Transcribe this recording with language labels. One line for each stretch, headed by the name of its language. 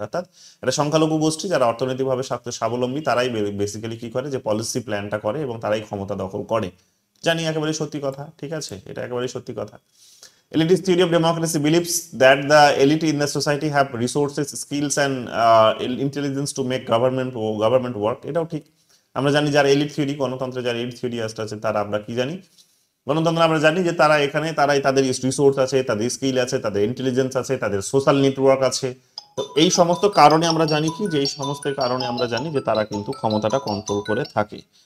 Bangla: অর্থাৎ এটা সংখ্যালঘু গোষ্ঠী যারা অর্থনৈতিকভাবে স্বাবলম্বী, তারাই বেসিক্যালি কি করে, যে পলিসি প্ল্যানটা করে এবং তারাই ক্ষমতা দখল করে। জানি একেবারে সত্যি কথা, ঠিক আছে, এটা একেবারে সত্যি কথা।
English: Elitist theory of democracy believes that the elite in the society have resources, skills and intelligence to make government work.
Bangla: এটাও ঠিক। আমরা জানি যারা এলিট থিওরি, গণতন্ত্রের যারা এলিট থিওরি আছে, তারা আমরা কি জানি, গণতন্ত্র আমরা জানি যে তারা এখানে তারাই তাদের রিসোর্স আছে, তাদের স্কিল আছে, তাদের ইন্টেলিজেন্স আছে, তাদের সোশ্যাল নেটওয়ার্ক আছে। তো এই সমস্ত কারণে আমরা জানি কি, যে এই সমস্ত কারণে আমরা জানি যে তারা কিন্তু ক্ষমতাটা কন্ট্রোল করে থাকে।